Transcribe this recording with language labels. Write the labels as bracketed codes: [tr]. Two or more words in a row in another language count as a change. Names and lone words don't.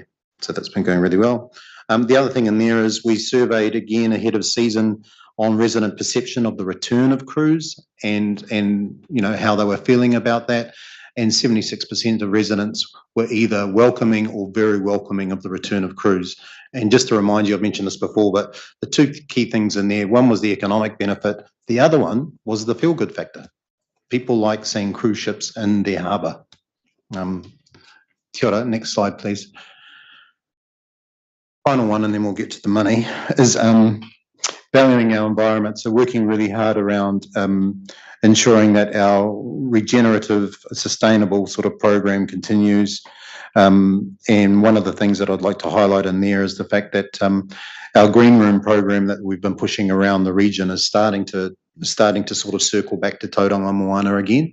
[en] So that's been going really well. The other thing in there is we surveyed again ahead of season on resident perception of the return of cruise and you know how they were feeling about that, and 76% of residents were either welcoming or very welcoming of the return of cruise. And just to remind you, I've mentioned this before, but the two key things in there, one was the economic benefit, the other one was the feel-good factor. People like seeing cruise ships in their harbour. [mi] Kia ora, [en] next slide please. Final one, and then we'll get to the money, is valuing our environment. So working really hard around ensuring that our regenerative, sustainable sort of program continues. And one of the things that I'd like to highlight in there is the fact that our green room program that we've been pushing around the region is starting to sort of circle back to Tauranga Moana again.